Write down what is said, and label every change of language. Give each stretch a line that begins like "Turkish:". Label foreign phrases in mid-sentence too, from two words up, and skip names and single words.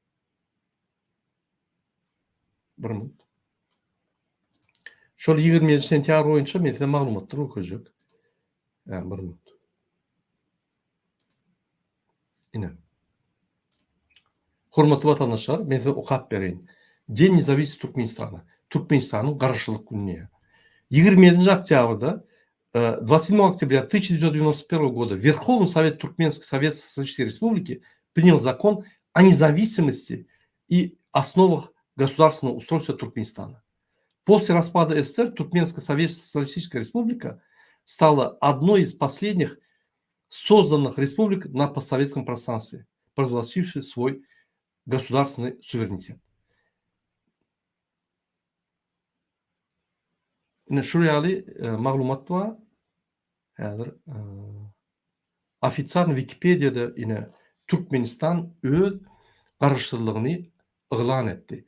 Turkmen: Şol 27 sentýabr boýunça men size maglumatlary görkezek. Ýa bir minut. Ine. Hormatly watandaşlar, men size okap berýin.
Russian: День независимости Туркменистана.
Turkmen: Türkmenistan'ın garaşlyk gününe.
Russian: 27 октябрда 27 октября 1991 года Верховный Совет Туркменской Советской Республики принял закон о независимости и основах государственного устройства Туркменистана. После распада СССР Туркменская Советская Республика стала одной из последних созданных республик на постсоветском пространстве, провозгласившей свой государственный суверенитет.
Turkmen: Ine şuraya maglumat var. Häzir ofitsial Wikipedia'da ine Türkmenistan öz garaşlygyny ıglan etdi.